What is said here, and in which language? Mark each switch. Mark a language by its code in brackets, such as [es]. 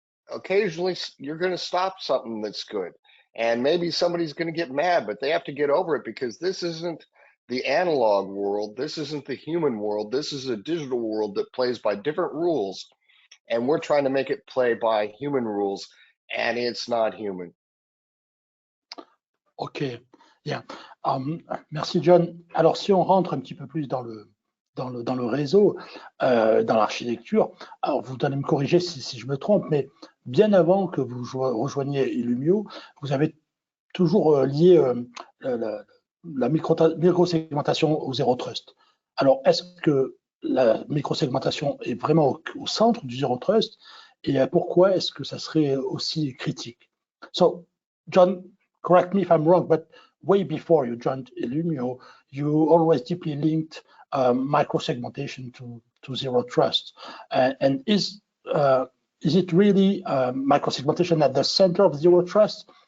[en] Occasionally, you're going to stop something that's good. And maybe somebody's going to get mad, but they have to get over it, because this isn't the analog world. This isn't the human world. This is a digital world that plays by different rules. And we're trying to make it play by human rules, and it's not human. Ok, yeah. [fr] Merci John. Alors si on rentre un petit peu plus dans le réseau, dans l'architecture, alors vous allez me corriger si je me trompe, mais bien avant que vous rejoigniez Illumio, vous avez toujours lié la micro-segmentation au zéro trust. Alors est-ce que la micro-segmentation est vraiment au centre du zéro trust, et pourquoi est-ce que ça serait aussi critique? [en] So John, correct me if I'm wrong, but way before you joined Illumio, you always deeply linked micro-segmentation to zero trust. And is it really micro-segmentation at the center of zero trust?